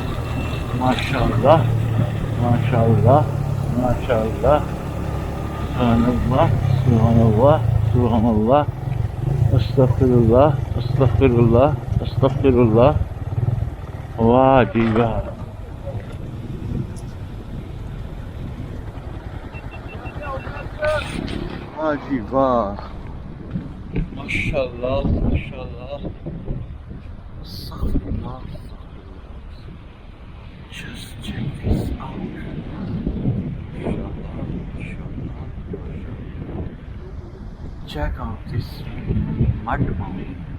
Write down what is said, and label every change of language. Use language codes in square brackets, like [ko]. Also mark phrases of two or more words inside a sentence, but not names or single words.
[ar] ما شاء الله، ما شاء الله، ما شاء الله. سبحان الله، سبحان الله، سبحان الله. أستغفر الله، أستغفر الله، أستغفر الله. [ur] واہ جی واہ۔ واہ جی واہ. [ar] ما شاء الله، ما شاء الله. أستغفر الله. [en] Just check this out. Check out this mud mountain.